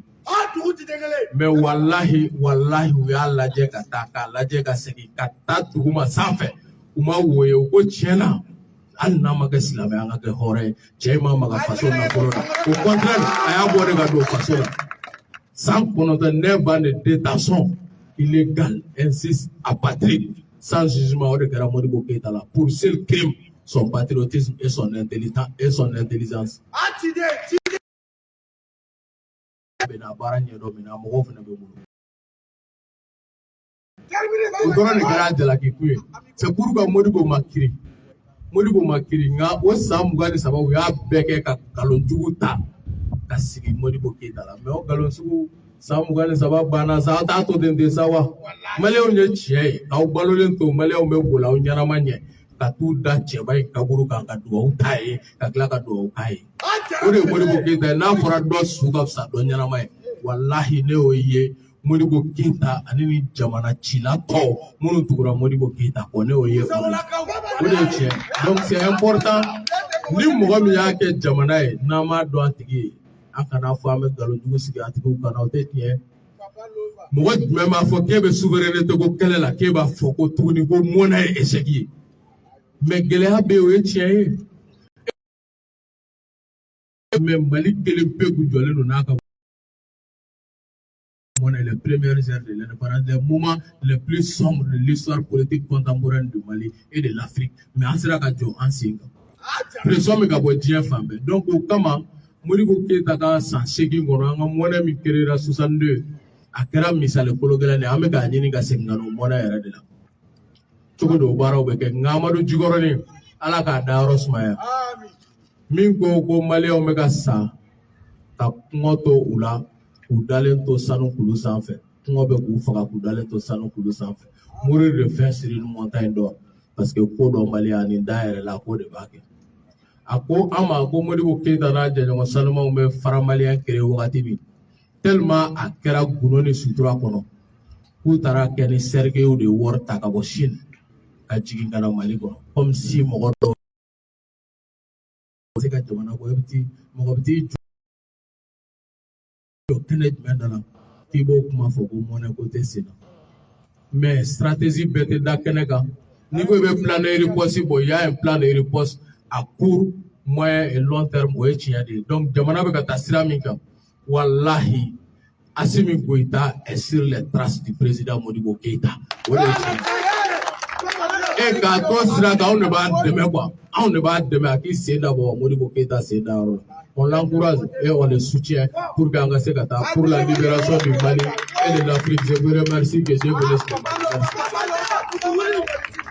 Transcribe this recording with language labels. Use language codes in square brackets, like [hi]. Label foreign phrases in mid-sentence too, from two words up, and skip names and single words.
[bm] mais wallahi u y'a lajɛ ka taa k'a lajɛ ka segin ka taa duguma sanfɛ u ma woyo u ko tiɲɛna hali n'a ma kɛ silamɛ an ka kɛ hɔrɔn ye cɛ ma maga faso nafolo la [fr] au contraire [bm] a y'a bɔ de ka don faso la san 9 [fr] 9 ans de détention illégale ainsi apatride sans jugement [bm] o de kɛra Modibo Keïta la [fr] pour seul crime son patriotisme et son intelligence. [bm] Bena baara ɲɛdɔn min na mɔgɔw fana bɛ bolo o dɔrɔn de kɛra jalaki kun ye [fr] c'est pour que [bm] Modibo ma kiri nka o san 23 u y'a bɛɛ kɛ ka nkalonjugu ta ka sigi Modibo Keïta la mais o nkalon sugu san 23 banna sa aw t'a to ten ten sa wa maliyɛnw ye tiɲɛ ye aw balolen to maliyɛnw bɛ boli aw ɲɛnama ɲɛ ka t'u da cɛba in kaburu kan ka dugawu t'a ye ka tila ka dugawu k'a ye o de ye Modibo Keïta ye n'a fɔra dɔ su ka fisa dɔ ɲɛnama ye wallahi ne y'o ye Modibo Keïta ani ni jamana cila tɔw minnu tugura Modibo Keïta kɔ ne y'o ye o de ye tiɲɛ [fr] donc c'est important [bm] ni mɔgɔ min y'a kɛ jamana ye n'an m'a dɔn a tigi ye an kana fɔ an bɛ nkalonjugu sigi a tigiw kan o tɛ tiɲɛ mɔgɔ jumɛn b'a fɔ k'e bɛ souveraineté ko kɛlɛ la k'e b'a fɔ ko tuguni ko mɔnɛ ye échec ye mais gɛlɛya bɛ yen o ye tiɲɛ ye mais Mali kelen pe kun jɔlen don n'a ka monnaie [fr] les premières heures de l'indépendance des moments les plus sombres de l'histoire politique contemporaine du Mali et de l'Afrique [bm] mais an sera ka jɔ an sen kan pression min ka bɔ diɲɛ fan bɛɛ donc o kama Modibo Keïta ka san 8 kɔnɔ an ka monnaie min créera 62 a kɛra misali kolo gɛlɛn de an bɛ k'a ɲini ka segin ka n'o monnaie yɛrɛ de la cogo do baaraw bɛ kɛ nka Amadu Jikɔrɔni ala k'a da yɔrɔ sumaya min ko maliyɛnw bɛ ka sa ka kɔngɔ to u la k'u dalen to sanu kulu sanfɛ kɔngɔ bɛ k'u faga k'u dalen to sanu kulu sanfɛ [fr] mourir de faim sur une montagne d'or parce que [bm] ko dɔ maliyɛn ani da yɛrɛ la ko de b'a kɛ a ko an ma ko Modibo Keïta n'a jɛɲɔgɔn sanumanw bɛ fara maliyɛn kere wagati min tellement a kɛra gundo ni sutura kɔnɔ k'u taara kɛ ni cercueil de wari ta ka bɔ Chine ka jigin ka na Mali kɔnɔ [fr] comme si [bm] mɔgɔ dɔw se ka jamana kɔ mɔgɔ bɛ t'i jɔ kɛnɛ jumɛn da la k'i b'o kuma fɔ ko mɔnɛ ko tɛ sen na mais stratégie bɛɛ tɛ da kɛnɛ kan n'i ko i bɛ [fr] plan de riposte [bm] bɔ [fr] il y a un plan de riposte à court moyen et long terme [bm] o ye tiɲɛ de ye donc jamana bɛ ka taa sira min kan wallahi Assimi Goïta [fr] est sur les traces du président Modibo Keïta [bm] o de ye tiɲɛ e k'a to sira kan anw de b'a dɛmɛ quoi anw de b'a dɛmɛ a k'i sen da bɔ Modibo Keïta sen da yɔrɔ la [fr] on l'encourage et on le soutient pour [bm] qu'an ka se ka taa [fr] pour la libération du Mali et de l'Afrique je vous remercie que Dieu vous laisse.